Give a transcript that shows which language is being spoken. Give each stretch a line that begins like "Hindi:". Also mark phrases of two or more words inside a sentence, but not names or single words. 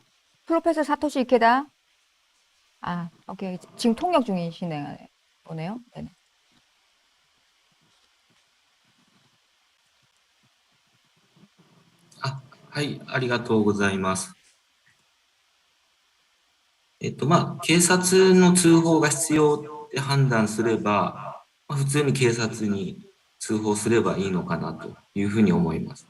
Korean: 프로페서 사토시 이케다? 오케이. 지금 통역 중이시네요. 네네.
Japanese: はい、ありがとうございます。警察の通報が必要って判断すれば、普通に警察に通報すればいいのかなというふうに思います。